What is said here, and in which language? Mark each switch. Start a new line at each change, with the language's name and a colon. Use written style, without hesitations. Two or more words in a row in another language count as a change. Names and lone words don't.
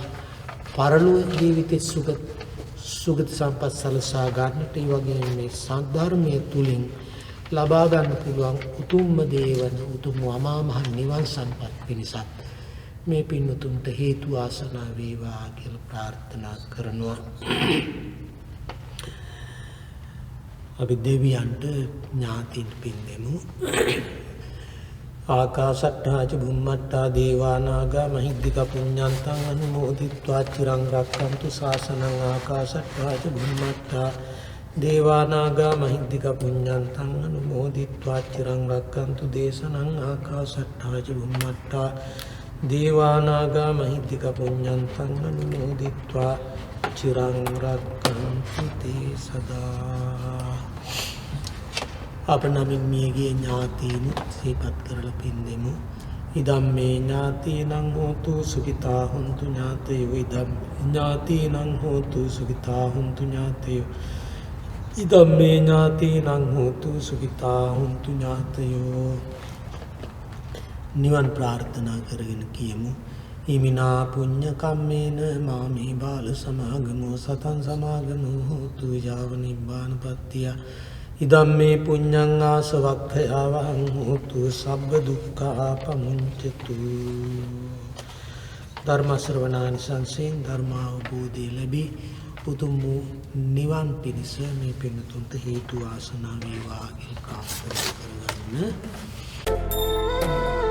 Sinhala: පරලෝක ජීවිතේ සුගත සම්පත් සලසා ගන්නට ඒ වගේම මේ සද්ධර්මයේ තුලින් ලබා ගන්න පුළුවන් උතුම්ම දේවන උතුම් අමා මහ නිවන් සම්පත් පිණිසත් මේ පින්තුන්ට හේතු ආසනා වේවා කියලා ප්‍රාර්ථනා කරනවා. අපි දෙවියන්ට ඥාතින් පින් දෙමු.
Pali: ආකාශට්ටා ච බුම්මට්ටා දේවා නාග මහිද්దిక පුඤ්ඤන්තං අනුමෝදිත්වා චිරං රක්ඛන්තු ශාසනං. ආකාශට්ටා ච බුම්මට්ටා දේවා නාග මහිද්దిక පුඤ්ඤන්තං අනුමෝදිත්වා චිරං රක්ඛන්තු දේශනං. ආකාශට්ටා ච බුම්මට්ටා දේවා නාග මහිද්దిక පුඤ්ඤන්තං අනුමෝදිත්වා චිරං රක්ඛන්තු තේ සදා.
Sinhala: අප නමින් මියගේ ඥාතීන් සිහිපත් කරලා පින් දෙමු.
Pali: ඉදම්මේ ඥාතීනං හෝතු සුඛිතා හුන්තු ඥාතයෝ. ඉදම් ඥාතීනං හෝතු සුඛිතා හුන්තු ඥාතයෝ. ඉදම්මේ ඥාතීනං හෝතු සුඛිතා හුන්තු ඥාතයෝ.
Sinhala: නිවන් ප්‍රාර්ථනා කරගෙන කියමු.
Pali: ඉමිනා පුඤ්ඤ කම්මේන මාමේ බාල සමාගමෝ සතං සමාගමෝ හෝතු යාව නිබ්බානපත්තිය. ඉදම්මේ පුඤ්ඤං ආසවක්ඛයාවං හෝතු සබ්බ දුක්ඛා පමුඤ්චතු.
Sinhala: ධර්ම ශ්‍රවණානිසංසයෙන් ධර්මාවබෝධය ලැබී උතුම් වූ නිවන් පිණිස මේ පින්තුන්ට හේතු වාසනා වේවා කියලා කාමනා කරගන්න.